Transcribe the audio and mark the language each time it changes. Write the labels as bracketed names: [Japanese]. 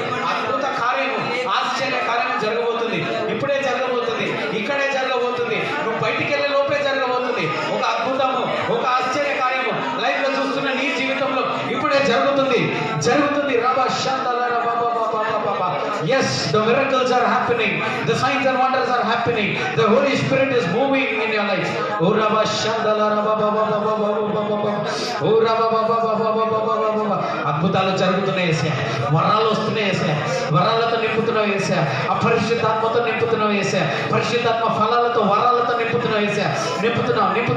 [Telugu] అద్భుత కార్యము, ఆశ్చర్య కార్యము జరగబోతుంది. ఇప్పుడే జరగబోతుంది, ఇక్కడే జరగబోతుంది, నువ్వు బయటికి వెళ్ళే లోపే జరగబోతుంది. ఒక అద్భుతము, ఒక ఆశ్చర్య కార్యము లైఫ్ లో చూస్తున్న నీ జీవితంలో ఇప్పుడే జరుగుతుంది. రబా శాంతల రబా బాబా బాబా. Yes [English] the miracles are happening, the signs and wonders are happening, the Holy Spirit is moving in your life. Oh Rabba Shandala Rabba Baba Baba Baba, [Telugu] oh Rabba Baba Baba Baba, అద్భుతాలు జరుగుతున్నాయి యేసయ్య, వరాలు వస్తున్నాయి యేసయ్య, వరాలతో నింపుతున్నావు యేసయ్య, అపరిశుద్ధాత్మతో నింపుతున్నావు యేసయ్య, పరిశుద్ధాత్మ ఫలాలతో వరాలతో నింపుతున్నావు యేసయ్య, నింపుతున్నావు.